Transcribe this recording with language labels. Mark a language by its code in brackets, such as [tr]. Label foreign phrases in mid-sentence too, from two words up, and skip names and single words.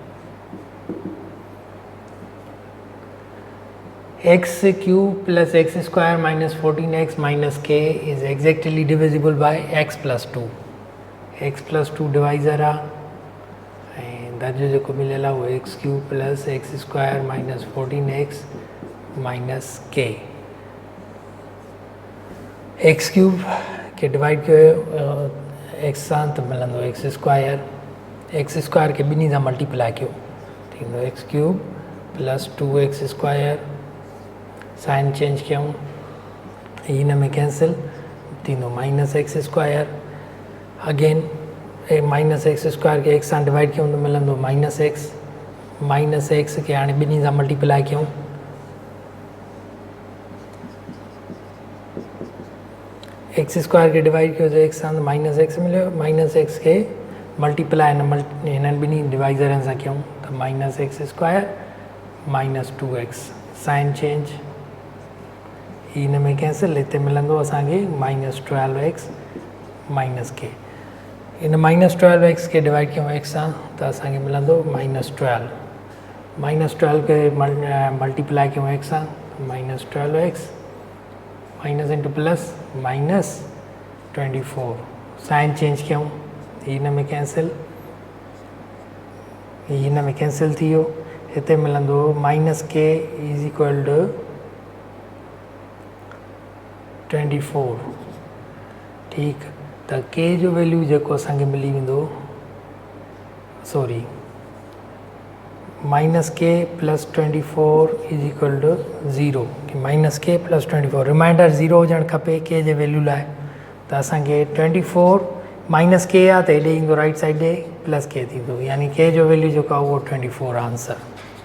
[en] x cube plus x square minus 14x minus k is exactly divisible by x plus 2 x plus 2 [sd] डिवाइज़र आहे ऐं दर्जो जेको मिलियल आहे उहो [en] x cube plus x square minus 14x minus k [sd] x cube खे डिवाइड कयो x सां त मिलंदो x स्क्वायर खे ॿिन्ही सां मल्टीप्लाई कयो थींदो [en] x cube plus 2x square sign change [sd] कयूं हिन में कैंसिल थींदो [en] minus x square again minus x square [sd] खे एक्स सां डिवाइड कयूं त मिलंदो [en] minus x [sd] खे हाणे ॿिन्ही सां मल्टीप्लाई कयूं [en] x square [sd] खे डिवाइड कयो त एक्स सां [en] minus x [sd] मिलियो [en] minus x [sd] खे मल्टीप्लाई हिननि ॿिन्ही डिवाइज़रनि सां कयूं त [en] minus x square minus 2x sign change [sd] हिन में कैंसिल हिते मिलंदो असांखे [en] minus 12x minus k [sd] हिन [en] minus 12x [sd] खे डिवाइड कयूं x सां त असांखे मिलंदो [en] minus 12 [sd] खे मल्टीप्लाई कयूं x सां [en] minus 12x minus into plus minus 24 sign change [sd] कयूं हिन में कैंसिल थी वियो हिते मिलंदो [en] minus k is equal to 24 [sd] ठीकु त के जो वैल्यू जेको असांखे मिली वेंदो [en] sorry minus k plus 24 is equal to 0 minus k plus 24 remainder 0 [sd] हुजणु खपे के जे वैल्यू लाइ त असांखे [en] 24 minus k [sd] आहे त हेॾे ईंदो [en] right side [sd] ॾे [en] plus k [sd] थींदो, यानी के जो वैल्यू जेको आहे उहो 24 आंसर।